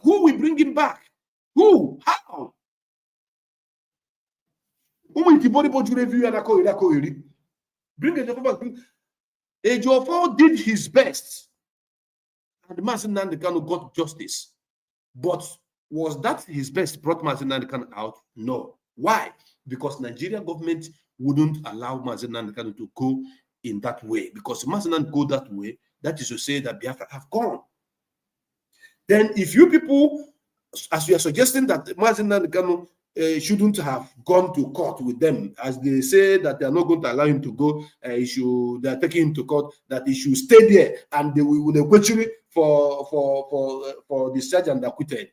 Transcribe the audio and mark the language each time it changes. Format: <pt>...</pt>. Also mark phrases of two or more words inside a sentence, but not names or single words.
<en>Who will bring him back? Who? How? Bring Ejiofor back. Ejiofor did his best. And Mazi Nnamdi Kanu got justice. But was that his best brought Mazi Nnamdi Kanu out? No. Why? Because Nigeria government wouldn't allow Mazi Nnamdi Kanu to go in that way. Because Mazi Nnamdi go that way, that is to say that Biafra have gone. Then if you people, as you are suggesting that Mazi Nnamdi Kanu shouldn't have gone to court with them, as they say that they are not going to allow him to go, they are taking him to court, that he should stay there and they will question for the sergeant that acquitted.</en>